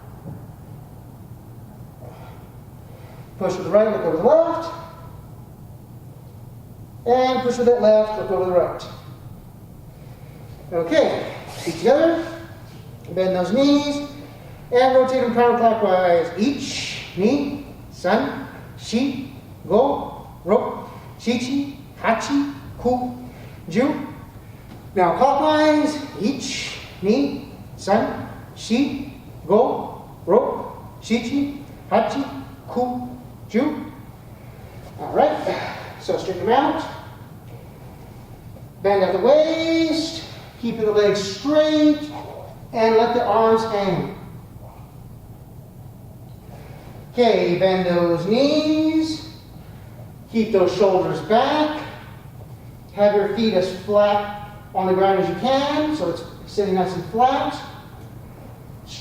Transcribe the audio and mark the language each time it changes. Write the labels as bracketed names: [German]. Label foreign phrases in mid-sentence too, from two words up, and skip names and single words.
[English] Push with the right, look over the left. And push with that left, look over the right. Okay, feet together. Bend those knees. And rotate them counterclockwise. [Japanese] Ich, ni, 三、四、五、六, 七、八、九、十. [English] Now clockwise. [Japanese] 一、二, 三、四、五、六, 七、八、九、十. [English] All right, so straighten them out. Bend at the waist, keeping the legs straight, and let the arms hang. Okay, bend those knees, keep those shoulders back, have your feet as flat on the ground as you can, so it's sitting nice and flat.